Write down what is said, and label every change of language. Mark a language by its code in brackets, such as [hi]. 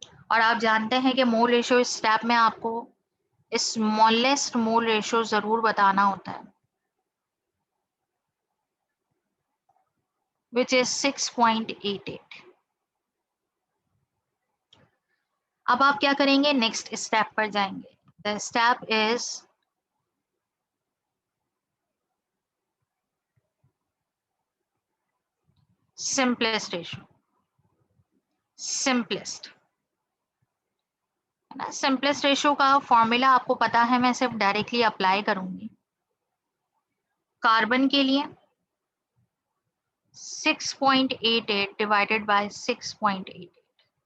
[hi] और आप जानते हैं कि मोल रेशो इस स्टेप में आपको स्मॉलेस्ट मोल रेशो जरूर बताना होता है, [en] which is 6.88. [hi] अब आप क्या करेंगे? नेक्स्ट स्टेप पर जाएंगे. [en] The step is simplest ratio. [hi] Simplest है ना. सिंपलेस्ट रेशो का फॉर्मूला आपको पता है, मैं सिर्फ डायरेक्टली अप्लाई करूंगी. कार्बन के लिए 6.88 [en] divided by [hi] 6.88.